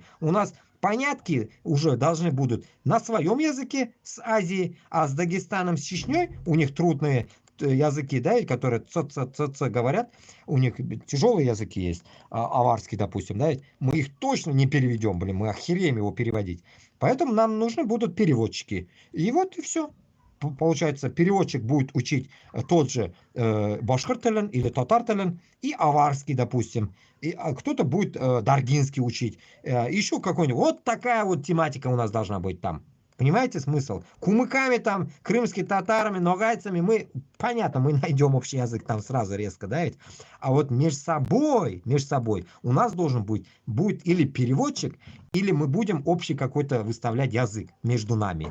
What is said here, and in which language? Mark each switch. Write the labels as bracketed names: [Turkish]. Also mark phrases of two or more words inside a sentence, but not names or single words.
[Russian] У нас понятки уже должны будут на своем языке с Азией, а с Дагестаном, с Чечней у них трудные языки, да, которые ц говорят, у них тяжелые языки есть, аварский, допустим, да, мы их точно не переведем, блин, мы охереем его переводить. Поэтому нам нужны будут переводчики. И вот и все. Получается, переводчик будет учить тот же [Tatar] башкир телен [Russian] или [Tatar] татар телен [Russian] и аварский, допустим. И кто-то будет даргинский учить. Еще какой-нибудь. Вот такая вот тематика у нас должна быть там. Понимаете смысл? Кумыками там, крымскими татарами, ногайцами мы, понятно, мы найдем общий язык там сразу резко, да ведь? А вот между собой у нас должен будет или переводчик, или мы будем общий какой-то выставлять язык между нами.